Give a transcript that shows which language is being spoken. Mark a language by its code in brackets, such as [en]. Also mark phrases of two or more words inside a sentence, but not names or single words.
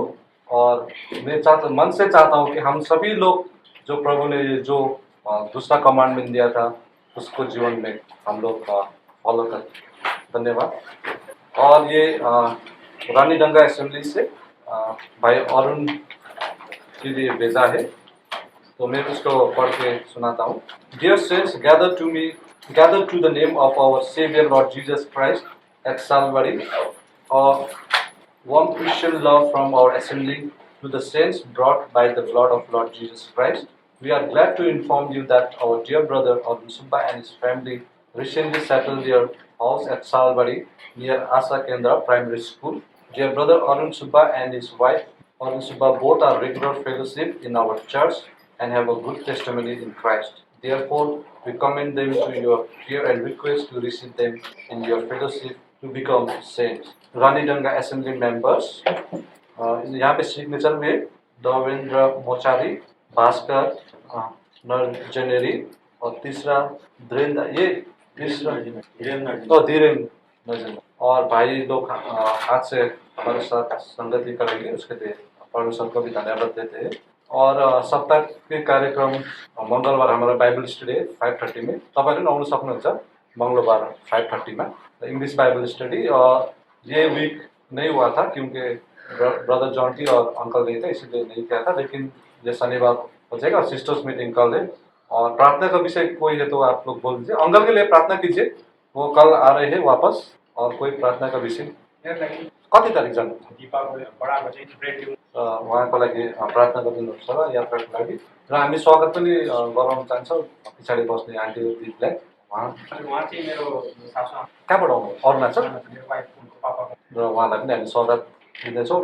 [hi] और मैं मन से चाहता हूँ कि हम सभी लोग जो प्रभु ने ये जो दूसरा कमांडमेंट दिया था उसको जीवन में हम लोग फॉलो करें। धन्यवाद। और ये रानी डंगा असेंबली से भाई अरुण के लिए भेजा है, तो मैं उसको पढ़ के सुनाता हूँ। [en] Dear saints, gather to the name of our Saviour Lord Jesus Christ at Salvari, और warm Christian love from our assembly to the saints brought by the blood of Lord Jesus Christ. We are glad to inform you that our dear brother Arun Subba and his family recently settled their house at Salbari near Asa Kendra Primary School. Dear brother Arun Subba and his wife Arun Subba both are regular fellowship in our church and have a good testimony in Christ. Therefore, we commend them to your care and request to receive them in your fellowship to become saints. [hi] रानी डंगा [en] assembly members, [hi] यहाँ पे सिग्नेचर में देवेंद्र मोचारी, भास्कर नरजनेरी, और तीसरा धीरेन्द्र, ये तीसरा धीरेन्द्र, और भाई लोग हाथ से हमारे साथ संगति करेंगे, उसके लिए परमेश्वर को भी धन्यवाद देते हैं। और सप्ताह के कार्यक्रम मंगलबार हमारा [en] Bible study [hi] है 5:30 में, [ne] तपाईँहरू आउनु सक्नुहुन्छ मंगलबार 5:30 में [en] English Bible study. [hi] और ये वीक नहीं हुआ था क्योंकि ब्रदर जॉन्टी और अंकल नहीं थे, इसलिए नहीं किया था। लेकिन ये शनिवार हो जाएगा। [en] sisters meeting [hi] कल है। और प्रार्थना का विषय कोई है तो आप लोग बोल दीजिए, अंकल के लिए प्रार्थना कीजिए, वो कल आ रहे हैं वापस। और कोई प्रार्थना का विषय [ne] कति तारिक जानु उहाँको लागि प्रार्थना गरिदिनुहोस् होला यात्राको लागि। र हामी स्वागत पनि गराउन चाहन्छौँ पछाडि बस्ने आन्टी दिदीलाई। कहाँबाट आउनु? अरुणाचल। र उहाँलाई पनि हामी स्वागत दिँदैछौँ।